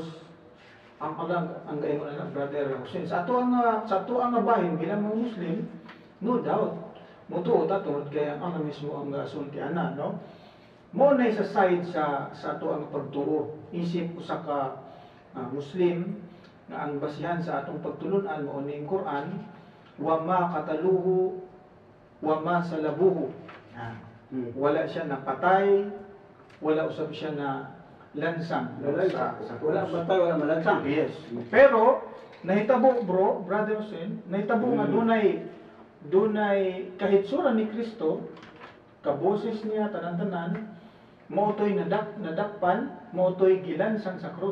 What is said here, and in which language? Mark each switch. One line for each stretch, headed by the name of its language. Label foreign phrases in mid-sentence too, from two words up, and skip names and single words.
Cebuano: Ang gayon na Brother Hussein sa ato ang bahin bilang mga Muslim,
English: no doubt
Cebuano: mutuo ta tungod kay ang mismo ang sultiana, no? Mo na sa side sa ato ang pagtuo isip usa ka Muslim nga ang basihan sa atong pagtulunan mao ni Quran,
Arabic: وما قتلوه وما صلبوه.
Cebuano: Wala siya napatay, wala usab siya na lansang. Wala batay, wala malansang. Yes. Pero nahitabo brother Hussein, nahitabo nga dunay kahitsura ni Kristo, kaboses niya tanan-tanan, motoy nadakpan, motoy gilansang sa krus.